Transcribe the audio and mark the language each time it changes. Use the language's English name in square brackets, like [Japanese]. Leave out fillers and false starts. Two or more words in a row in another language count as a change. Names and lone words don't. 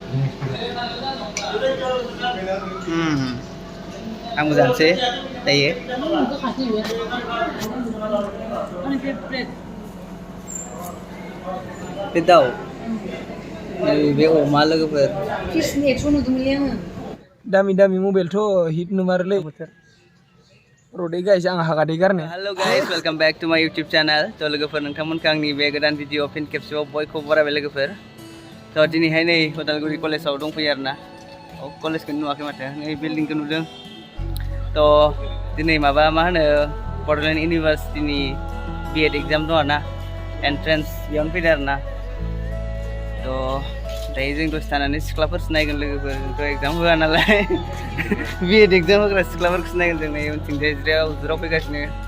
[Bodo] Ang जानोसै दायो बे दाउ बे अमा लोगोफोर दामि मबाइलथ' हिट नुमारोलै रडै गाइस आं हागादै गारनो [English] hello guys welcome back to my YouTube channel [Bodo] तो लोगोफोर नोंथांमोनखौ आंनि बे गोदान भिडिअ फिन खेबसेबाव बयखौबो बरायबाय लोगोफोर तो दिनैहाय नै उदालगुरि कलेजाव दंफैयो आरोना कलेजखौ नुवाखै माथो नै बिल्डिंखौ नुदों तो दिनै माबा मा होनो बड'लेण्ड इउनिभार्सिटिनि [English] B.Ed exam [Bodo] दं आरोना एन्ट्रेन्स बेयावनो फैदों आरोना तो दायो जों दसे थानानै सिख्लाफोरसो नायगोन लोगोफोर जोंथ' एग्जाम होआ नालाय [English] B.Ed exam [Bodo] होग्रा सिख्लाफोरखौसो नायगोन जों नै उनथिंजाय जिराव फैगासिनो